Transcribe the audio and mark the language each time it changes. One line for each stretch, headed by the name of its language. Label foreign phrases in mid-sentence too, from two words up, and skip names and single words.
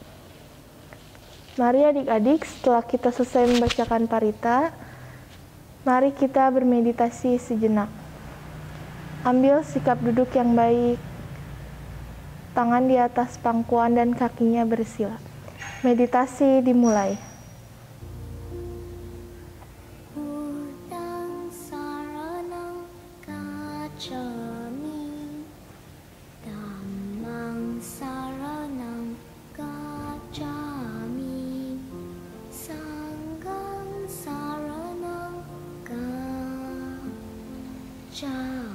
Indonesian: Mari adik-adik, setelah kita selesai membacakan parita, mari kita bermeditasi sejenak. Ambil sikap duduk yang baik. Tangan di atas pangkuan dan kakinya bersila. Meditasi dimulai.
Pali: Budang saranang gacchami, dhammang saranang gacchami, sanghang saranang gacchami.